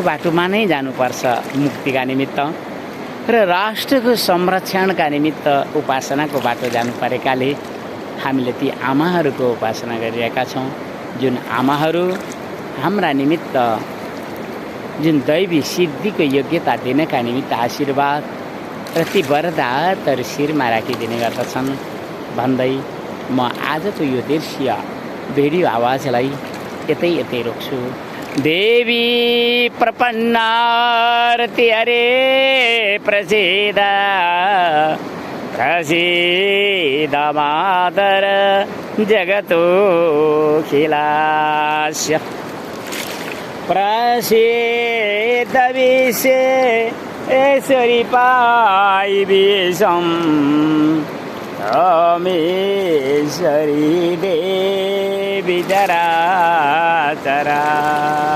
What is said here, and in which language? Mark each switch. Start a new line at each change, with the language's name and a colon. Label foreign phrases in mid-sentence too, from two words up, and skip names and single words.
Nepali: बाटोमा नै जानुपर्छ मुक्तिका निमित्त र राष्ट्रको संरक्षणका निमित्त उपासनाको बाटो जानु परेकाले हामीले ती आमाहरूको उपासना गरिरहेका छौँ, जुन आमाहरू हाम्रा निमित्त जुन दैवी सिद्धिको योग्यता दिनका निमित्त आशीर्वाद र ती वरदातहरू शिरमा राखिदिने गर्दछन् भन्दै म आजको यो दृश्य भिडियो आवाजलाई यतै रोक्छु।
Sanskrit: देवी प्रपन्नारति हरे प्रसीद मातर जगतोऽखिलास्य प्रसीद विश्वेश्वरी पायि विषम् रामेश्वरी देवी चराचरास्य।